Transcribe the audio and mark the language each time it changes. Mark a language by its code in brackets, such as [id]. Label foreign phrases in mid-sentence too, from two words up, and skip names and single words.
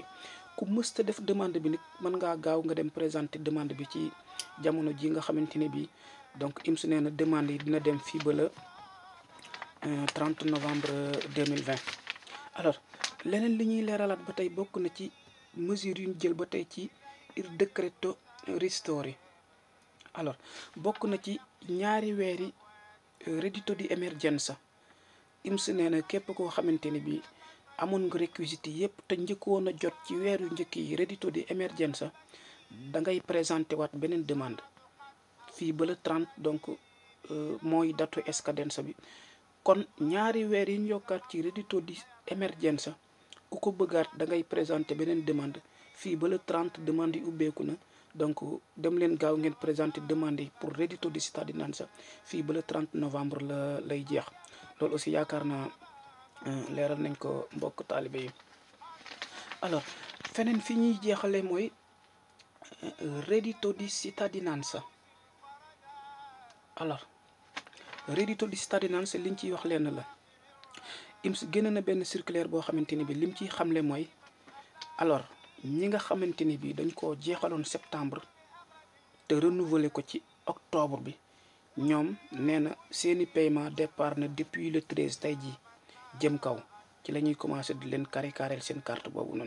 [wo] ku mësta def demande bi nag mën ngaa gaaw nga dem [fr] présenter demande [wo] bi ci jamono ji nga xamante ne bii donc IMSS nee na demande yi dina dem fii ba [fr] la 30 novembre 2020. [wo] alors leneen li ñuy leeralaat ba tey bokk na ci mesure yu ñu jël ba tey ci [it] il decreto ristori. [wo] alors bokk na ci ñaari weeri [it] reddito di emergenza [wo] IMSS nee na képp koo xamante ni bi amoon nga réquisites yëpp te njëkkoon a jot ci weer yu njëkk yi [it] reddito di emergenza [wo] da ngay présenté waat beneen demande fii ba le 30 donc mooy datu scadenza bi. kon ñaari weer yi ñu yokkaat ci [it] reddito di emergenza [wo] ku ko bëggaat da ngay présenter beneen demande fii ba le 30 demande yi ubbeeku na donc dem leen gaaw ngeen [fr] présenter demande [wo] yi pour [it] reddito di cittadinanza [wo] fii ba le 30 novembre la lay jeex. loolu aussi yaakaar naa leeral nañ ko mbokk taalibe yi. alors feneen fi ñuy jeexale mooy [it] reddito di cittadinanza. [wo] alors [it] reddito di cittadinanza [wo] liñ ciy wax lenn la IMSS génn na benn circulaire boo xamante ni bi lim ciy xamle mooy alors ñi nga xamante ni bi dañ ko jeexaloon septembre te renouveler ko ci octobre bi ñoom nee na seeni paiement départ na [fr] depuis le 13 [wo] tey jii jëm kaw ci la ñuy commencé di leen carrel seen carte boobu noonu.